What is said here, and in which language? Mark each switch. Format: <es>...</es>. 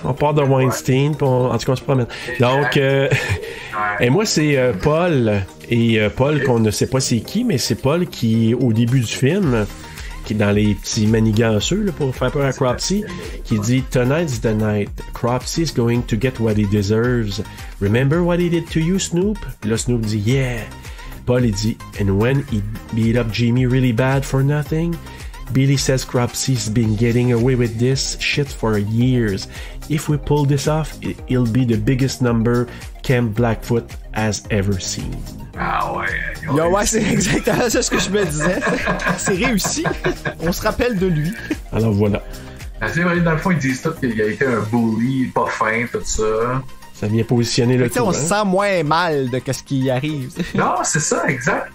<fr>On part de Weinstein, puis en tout cas, on se promène. Donc, et moi, c'est Paul. Et Paul, qu'on ne sait pas c'est qui, mais c'est Paul qui, au début du film, qui est dans les petits maniganceux, là, pour faire peur à Cropsy, qui dit «</fr> <en>Tonight's the night. Cropsy is going to get what he deserves. Remember what he did to you, Snoop? »</en> <fr>Puis là, Snoop dit</fr> <en>« Yeah. »</en> <fr>Paul, il dit</fr> <en>« And when he beat up Jimmy really bad for nothing? » Billy says Cropsy's been getting away with this shit for years. If we pull this off, it'll be the biggest number Camp Blackfoot has ever seen.</en> <fr>Ah ouais. Ouais, c'est exactement ça ce que je me disais. C'est réussi. On se rappelle de lui. Alors voilà. C'est vrai, dans le fond, ils disent tout qu'il a été un bully, pas fin, tout ça. Ça vient positionner le tout. On se sent moins mal de ce qui y arrive. Non, c'est ça, exact.</fr>